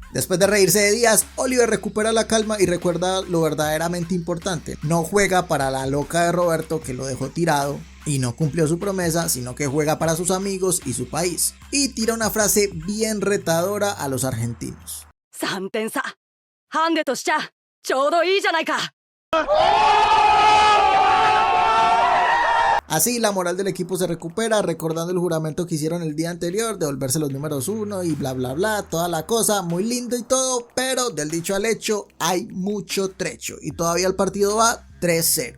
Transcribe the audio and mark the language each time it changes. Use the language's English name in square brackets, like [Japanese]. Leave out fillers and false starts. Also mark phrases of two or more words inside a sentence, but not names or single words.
[Spanish] Después de reírse de Díaz, Oliver recupera la calma y recuerda lo verdaderamente importante. No juega para la loca de Roberto que lo dejó tirado y no cumplió su promesa, sino que juega para sus amigos y su país. Y tira una frase bien retadora a los argentinos. [Japanese] 3 点差。ハンデとしちゃちょうどいいじゃないか。 [Spanish] Así la moral del equipo se recupera, recordando el juramento que hicieron el día anterior de volverse los números 1 y bla bla bla, toda la cosa, muy lindo y todo, pero del dicho al hecho hay mucho trecho y todavía el partido va 3-0.